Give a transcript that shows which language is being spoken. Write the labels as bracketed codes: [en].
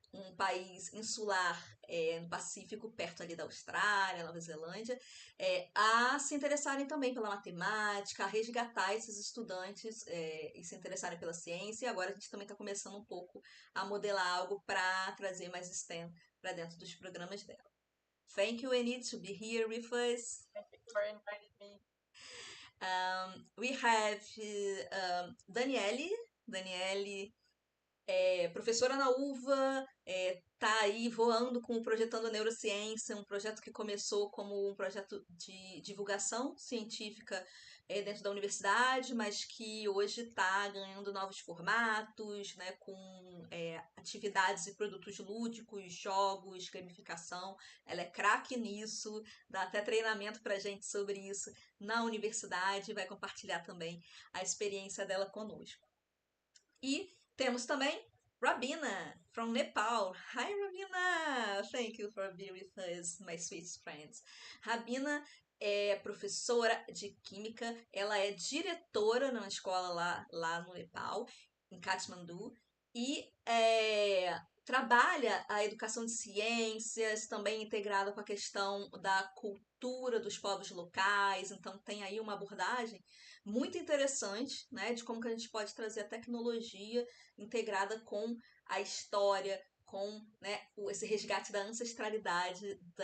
[pt] Um país insular no Pacífico, perto ali da Austrália, Nova Zelândia, a se interessarem também pela matemática, a resgatar esses estudantes e se interessarem pela ciência. E agora a gente também está começando um pouco a modelar algo para trazer mais STEM para dentro dos programas dela. [en] Thank you, Enid, to be here with us. Thank you for inviting me. We have Daniele. [pt] Daniele é professora na UVA, tá aí voando com o Projetando Neurociência, um projeto que começou como um projeto de divulgação científica dentro da universidade, mas que hoje está ganhando novos formatos, né, com atividades e produtos lúdicos, jogos, gamificação. Ela é craque nisso, dá até treinamento pra gente sobre isso na universidade e vai compartilhar também a experiência dela conosco. E temos também Rabina, [en] from Nepal. Hi, Rabina! Thank you for being with us, my sweet friends. [pt] Rabina é professora de Química, ela é diretora numa escola lá no Nepal, em Kathmandu, e trabalha a educação de ciências, também integrada com a questão da cultura dos povos locais, então tem aí uma abordagem muito interessante, né, de como que a gente pode trazer a tecnologia integrada com a história, com, né, esse resgate da ancestralidade